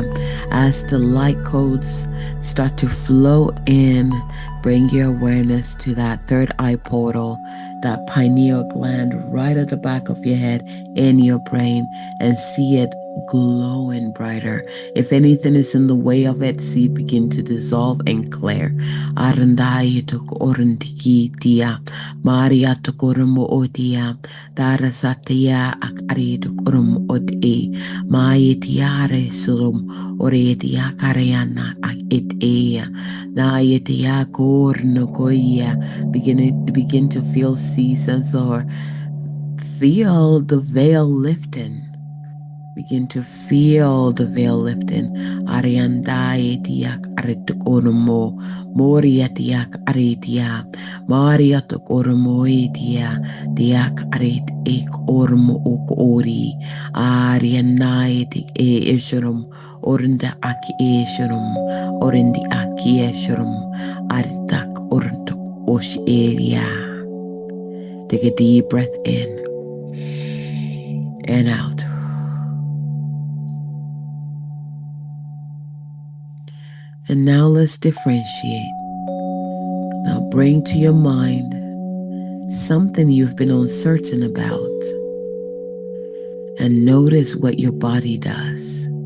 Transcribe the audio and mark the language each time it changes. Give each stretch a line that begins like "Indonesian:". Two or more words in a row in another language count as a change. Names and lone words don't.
English: As the light codes start to flow in, bring your awareness to that third eye portal, that pineal gland right at the back of your head in your brain, and see it glowing brighter. If anything is in the way of it, see it begin to dissolve and clear. Arandai tok orandiki tia, Maria tok ormo otia, Darasatia ak aritok ormo ote, Mai tiare surum oretia kariana ak it ea, Naetia korno koia. Begin to feel seasons or feel the veil lifting. Begin to feel the veil lifting. Ariandai tiak aritukonomo. Moria tiak aritia. Maria tokoromo etia. Tiak arit ek ormo ok ori. Arianai tik e eshurum. Orinda aki eshurum. Orindi aki eshurum. Aritak orntuk osh area. Take a deep breath in and out. And now let's differentiate. Now bring to your mind something you've been uncertain about, and notice what your body does.